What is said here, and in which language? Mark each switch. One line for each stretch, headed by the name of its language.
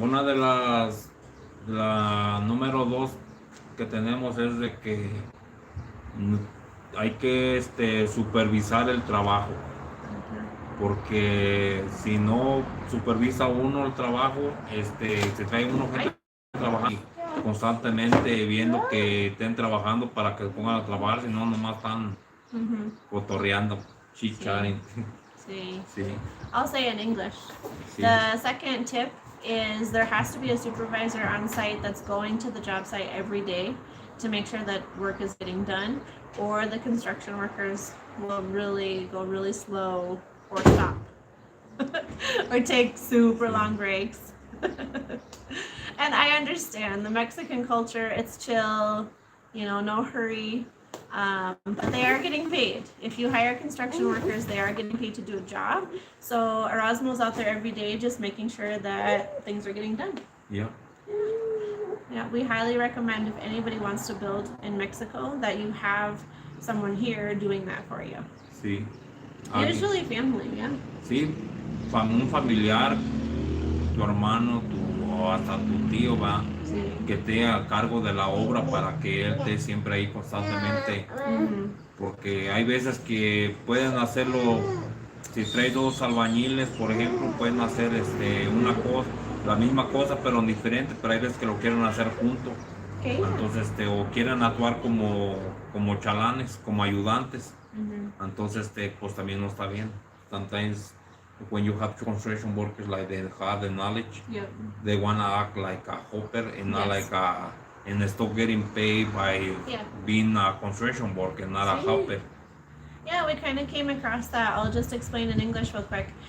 Spanish: Una de la número 2 que tenemos es de que hay que supervisar el trabajo, porque si no supervisa uno el trabajo, se trae uno gente a trabajar constantemente viendo que estén trabajando para que se pongan a trabajar, si no nomás están cotorreando, chit-chatting.
English: See.
Spanish: Sí.
English: I'll say in English.
Spanish: Sí.
English: The second tip is there has to be a supervisor on site that's going to the job site every day to make sure that work is getting done, or the construction workers will really go really slow or stop or take super long breaks. And I understand the Mexican culture, it's chill, no hurry. But they are getting paid. If you hire construction workers, they are getting paid to do a job. So Erasmo's out there every day just making sure that things are getting done. Yeah. Yeah, we highly recommend if anybody wants to build in Mexico that you have someone here doing that for you.
Spanish: Sí.
English: Usually family, yeah.
Spanish: Sí, un familiar, tu hermano, o hasta tu tío va, Sí. que esté a cargo de la obra para que él esté siempre ahí constantemente, porque hay veces que pueden hacerlo, si traes 2 albañiles, por ejemplo, pueden hacer una cosa, la misma cosa pero diferente, pero hay veces que lo quieren hacer juntos,
English: Okay.
Spanish: entonces o quieren actuar como chalanes, como ayudantes, entonces pues también no está bien.
English: Sometimes when you have construction workers, like they have the knowledge, Yep. they want to act like a helper and not Yes. like and still getting paid by Yeah. being a construction worker, not a
Spanish: Sí.
English: helper. Yeah, we kind of came across that. I'll just explain in English real quick.